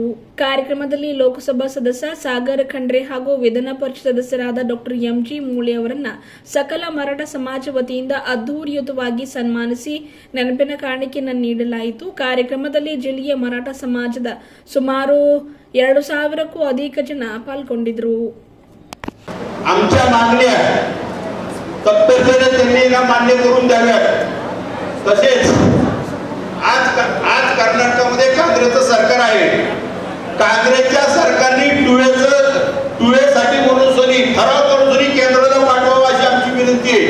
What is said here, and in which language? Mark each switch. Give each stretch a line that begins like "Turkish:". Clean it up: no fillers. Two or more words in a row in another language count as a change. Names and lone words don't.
Kannada: ಕಾರ್ಯಕ್ರಮದಲ್ಲಿ ಲೋಕಸಭಾ ಸದಸ್ಯ ಸಾಗರ್ ಖಂಡ್ರೆ ಹಾಗೂ ವಿಧಾನ ಪರಿಷತ್ ಸದಸ್ಯರಾದ ಡಾ ಎಂಜಿ ಮೂಳೆ ಅವರನ್ನ ಸಕಲ ಮರಾಠಾ ಸಮಾಜ ವತಿಯಿಂದ ಅದ್ದೂರಿಯುತವಾಗಿ ಸನ್ಮಾನಿಸಿ ನೆನಪಿನ ಕಾಣಿಕೆಯನ್ನು ನೀಡಲಾಯಿತು. ಕಾರ್ಯಕ್ರಮದಲ್ಲಿ ಜಿಲ್ಲೆಯ ಮರಾಠಾ ಸಮಾಜದ ಸುಮಾರು 2,000ಕ್ಕೂ ಅಧಿಕ ಜನ ಪಾಲ್ಗೊಂಡಿದ್ದರು.
Marathi: आमच्या मागण्या तत्परतेने त्यांनी ना मान्य करून द्याव्यात. तसेच आज कर्नाटकामध्ये काँग्रेसचं सरकार आहे. काँग्रेसच्या सरकारने टुळेसाठी म्हणून ठराव करून केंद्राला पाठवावा अशी आमची विनंती आहे.